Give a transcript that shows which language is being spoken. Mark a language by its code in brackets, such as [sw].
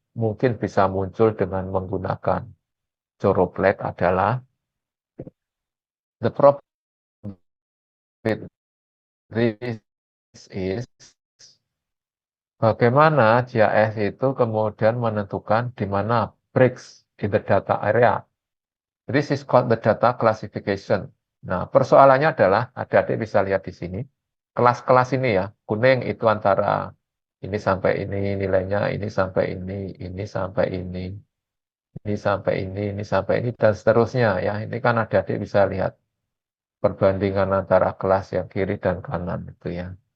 [id] mungkin bisa muncul dengan menggunakan Choropleth adalah [en] the problem with this is [id] bagaimana GIS itu kemudian menentukan di mana [en] breaks in the data area. This is called the data classification. [id] Nah, persoalannya adalah, adik-adik bisa lihat di sini, kelas-kelas ini ya, kuning itu antara ini sampai ini nilainya, ini sampai ini sampai ini sampai ini sampai ini, dan seterusnya ya. Ini kan adik-adik bisa lihat perbandingan antara kelas yang kiri dan kanan itu ya.